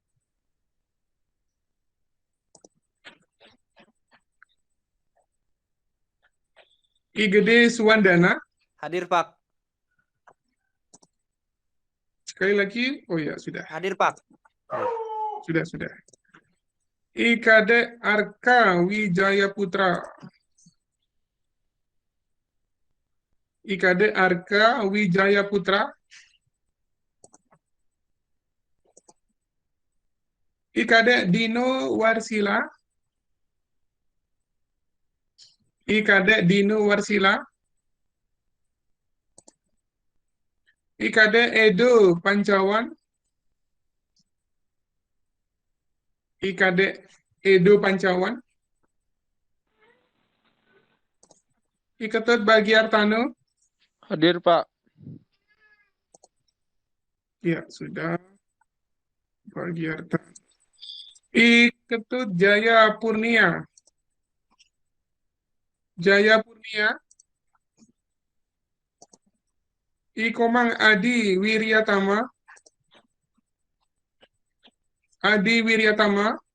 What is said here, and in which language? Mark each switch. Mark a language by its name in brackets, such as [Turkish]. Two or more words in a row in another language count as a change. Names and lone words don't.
[Indonesian] I Gede Suwandana. Hadir, Pak. Sekali lagi. Oh ya, sudah. Hadir, Pak. Sudah. I Kade Arka Wijaya Putra. IKD Arka Wijaya Putra. IKD Dino Warsila. IKD Dino Warsila. IKD Edo Pancawan. IKD Edo Pancawan. Iketut Bagiartano. Hadir, Pak. Ya, sudah. Bagiartano. Iketut Jaya Purnia. Jaya Purnia. Ikomang Adi Wiryatama. Adi Wiryatama.